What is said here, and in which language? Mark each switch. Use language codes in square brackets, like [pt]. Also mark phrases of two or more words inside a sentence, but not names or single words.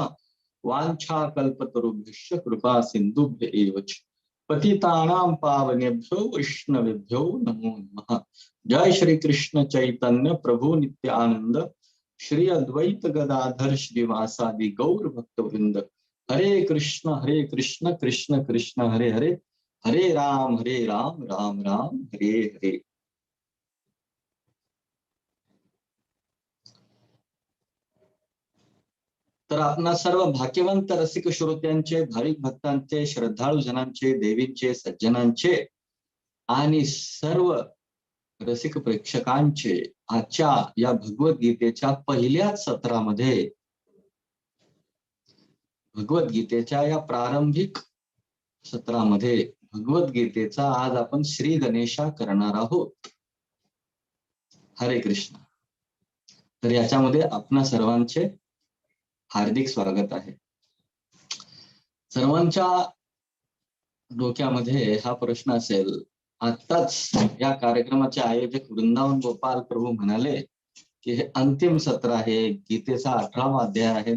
[sa] वाञ्छाकल्पतरुभ्यश्च कृपा सिन्धुभ्य एव च पतितानां पावनेभ्यो वैष्णवेभ्यो नमो नमः। जय श्री कृष्ण चैतन्य प्रभु नित्यानंद श्री अद्वैत गदाधर श्रीवासादि गौर भक्तवृंद। हरे कृष्ण कृष्ण कृष्ण हरे हरे, हरे राम राम राम हरे हरे। [mr] तर आपणा सर्व भाग्यवंत रसिक श्रोत्यांचे, भाविक भक्तांचे, श्रद्धाळू जनांचे, देवींचे, सज्जनांचे आणि सर्व रसिक प्रेक्षकांचे आजच्या या भगवद्गीतेच्या पहिल्याच सत्रामध्ये, भगवद्गीतेच्या या प्रारंभिक सत्रामध्ये भगवद्गीतेचा आज आपण श्री गणेशा करणार आहोत। हरे कृष्ण। तर याच्यामध्ये आपणा सर्वांचे हार्दिक स्वागत आहे। सर्वांच्या डोक्यामध्ये हा प्रश्न असेल, आताच या कार्यक्रमाचे आयोजक वृंदावन गोपाल प्रभू म्हणाले की हे अंतिम सत्र आहे, गीतेचा 18वा अध्याय आहे।